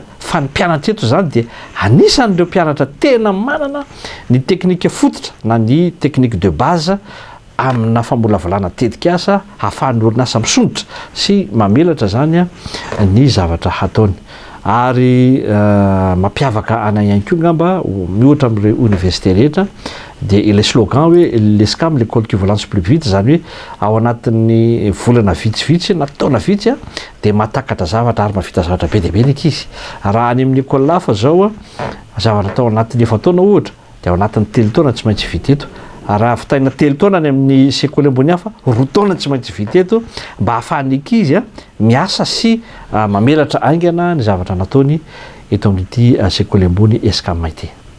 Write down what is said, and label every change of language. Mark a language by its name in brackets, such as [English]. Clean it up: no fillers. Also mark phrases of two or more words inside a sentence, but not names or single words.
[Malagasy] Fa ny mpianatra eto zany dia anisan'ireo mpianatra tena manana ny teknika fototra na ny [French] technique de base [Malagasy] amina famolavolana tetika asa hahafahan'ny orinasa misondotra sy mamelatra zany ny zavatra hataony. Ary mampiavaka anay ihany koa ngamba mihoatra amin'ireo université rehetra dia [French] le slogan [Malagasy] hoe l'escam [French] l'école qui vous lance plus vite, [Malagasy] zany hoe ao anatin'ny volana vitsivitsy na taona vitsy dia mahatakatra zavatra ary mahavita zavatra be dia be ny ankizy. Raha any amin'ny école hafa zao zavatra tao anatin'ny 9 taona ohatra dia ao anatin'ny 3 taona tsy maintsy vita eto. Raha vitaina 3 taona any amin'ny sekoly ambony hafa 2 taona tsy maintsy vita eto mba hahafahan'ny ankizy miasa sy mamelatra aingana ny zavatra nataony eto amin'ity sekoly ambony escam ity.